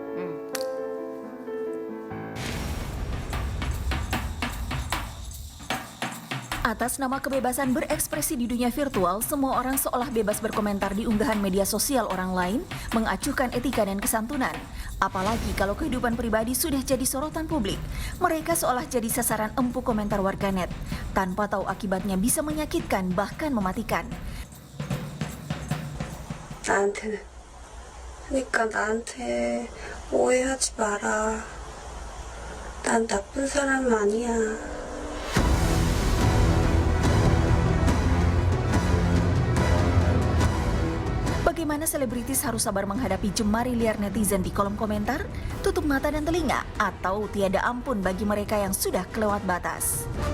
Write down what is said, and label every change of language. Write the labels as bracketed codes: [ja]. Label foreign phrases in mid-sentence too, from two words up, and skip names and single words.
[id] Atas nama kebebasan berekspresi di dunia virtual, semua orang seolah bebas berkomentar di unggahan media sosial orang lain, mengacuhkan etika dan kesantunan. Apalagi kalau kehidupan pribadi sudah jadi sorotan publik, mereka seolah jadi sasaran empuk komentar warganet, tanpa tahu akibatnya bisa menyakitkan bahkan mematikan. [ko] 나한테는. 그러니까 나한테 오해하지 마라. 난 나쁜 사람 아니야. [id] Bagaimana selebritis harus sabar menghadapi jemari liar netizen di kolom komentar, tutup mata dan telinga, atau tiada ampun bagi mereka yang sudah kelewat batas.